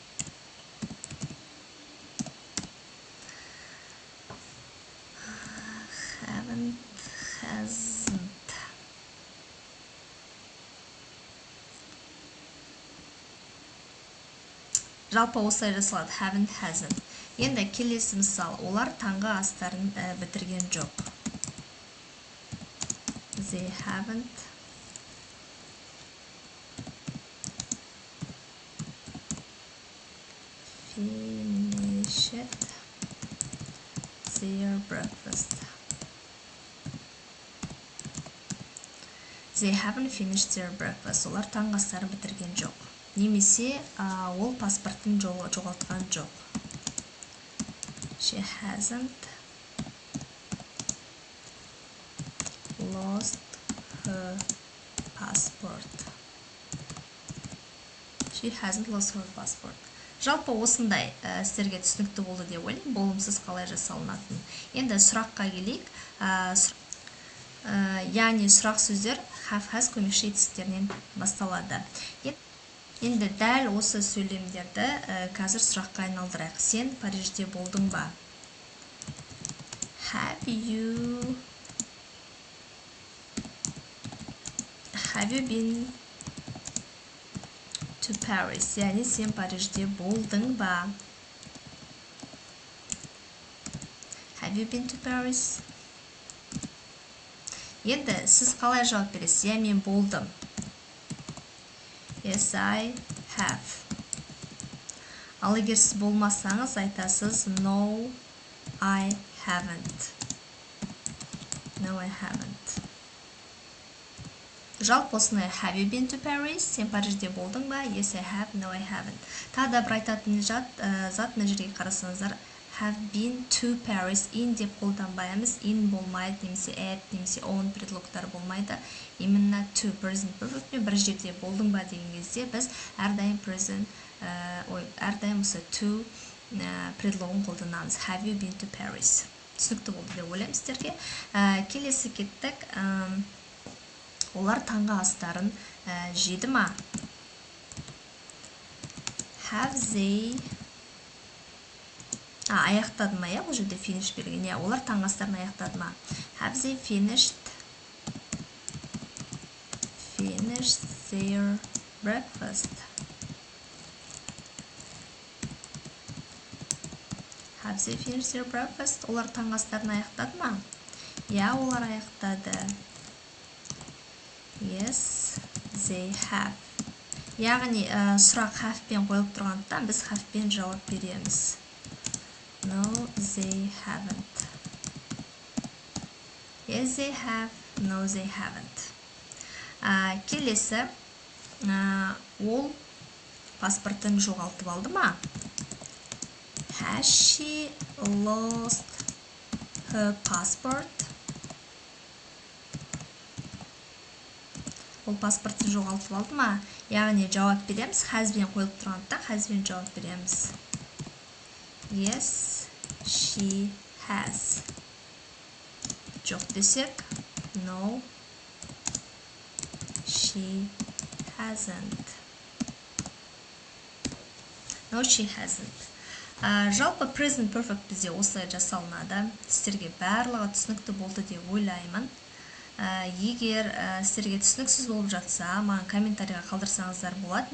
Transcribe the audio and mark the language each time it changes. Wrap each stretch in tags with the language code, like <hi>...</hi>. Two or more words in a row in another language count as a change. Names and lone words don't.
<en>Hasn't.</en> <kk>Жалпы осылай жасалады.</kk> <en>Haven't, hasn't.</en> <kk>Енді келесі мысал. Олар таңғы астарын бітірген жоқ.</kk> <en>They haven't finished their breakfast. They haven't finished their breakfast.</en> <kk>Олар таңғы астарын бітірген жоқ. Немесе ол паспортын жоғалтқан жоқ.</kk> <en>She hasn't lost her passport. She hasn't lost her passport.</en> <kk>Жалпы осындай сіздерге түсінікті болды деп ойлаймын, болымсыз қалай жасалынатын. Енді сұраққа келейік. Яғни сұрақ сөздер have has көмекші етістіктерінен басталады. Енді дәл осы сөйлемдерді қазір сұраққа айналдырайық. Сен Парижде болдың ба?</kk> <en>Have you been to Paris?</en> <kk>Яғни сен Парижде болдың ба?</kk> <en>Have you been to Paris?</en> <kk>Енді сіз қалай жауап бересіз? Я, мен болдым.</kk> <en>Yes, I have.</en> <kk>Ал егер сіз болмасаңыз, айтасыз</kk> <en>No, I haven't. No, I haven't.</en> <kk>Жалпы осындай</kk> <en>Have you been to Paris?</en> <kk>Сен Парижде болдың ба?</kk> <en>Yes, I have. No, I haven't. Тағы да бір айтатын зат мына жерге қарасаңыздар. Have been to Paris. In</en> <kk>деп қолданбаймыз. In болмайды, немесе at, немесе on предлогтар болмайды. Именно</kk> <en>to present perfect</en> <kk>бір жерде болдың ба деген кезде біз әрдайым әрдайым осы to предлогын қолданамыз.</kk> <en>Have you been to Paris?</en> <kk>Түсінікті болды деп ойлаймын сіздерге. Келесі кеттік. Олар таңғы астарын жеді ма?</kk> <en>Have they</en> <kk>аяқтады ма? Бұл жерде finish берген. Олар таңғы астарын аяқтады ма?</kk> <en>Have they finished their breakfast? Have they finished their breakfast?</en> <kk>Олар таңғы астарын аяқтады ма? Олар аяқтады.</kk> <en>Yes, they have.</en> <kk>Яғни сұрақ have-пен қойылып тұрғандықтан біз have-пен жауап береміз.</kk> <en>No, they haven't. Yes, they have. No, they haven't.</en> <kk>Келесі, ол паспортын жоғалтып алды ма?</kk> <en>Has she lost her passport?</en> <kk>Ол паспортын жоғалтып алды ма? Яғни жауап береміз. Has-бен қойылып тұрғандықтан has-бен жауап береміз.</kk> <en>Yes, she has.</en> <kk>Жоқ десек,</kk> <en>no, she hasn't. No, she hasn't.</en> <kk>Жалпы</kk> <en>present perfect</en> <kk>бізде осылай жасалынады. Сіздерге барлығы түсінікті болды деп ойлаймын. Егер сіздерге түсініксіз болып жатса, маған комментарийға қалдырсаңыздар болады.</kk>